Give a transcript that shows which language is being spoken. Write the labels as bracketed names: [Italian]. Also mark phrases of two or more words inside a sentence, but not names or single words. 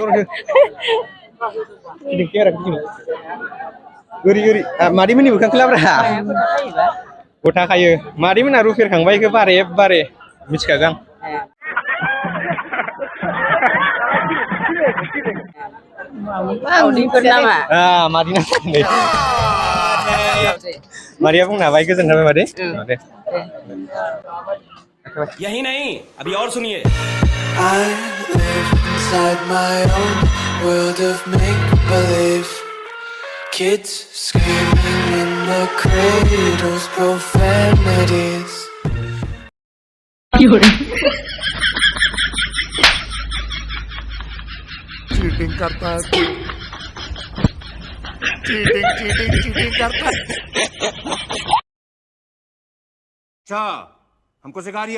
[Bodo] ओरै मादैमोननि मोखांखौ लाब्रा गथा खायो मादैमोना रुफेरखांबाय बेखौ बारे मिथिखागोन आं मादैया बुंनो हाबाय गोजोन थाबाय मादै दे [Hindi] यही नहीं अभी और सुनिए [English] I live inside my own world of make-believe. Kids screaming in the cradles, profanities. [Hindi] चीटिंग करता है चीटिंग करता है अच्छा हमको सिखा दिया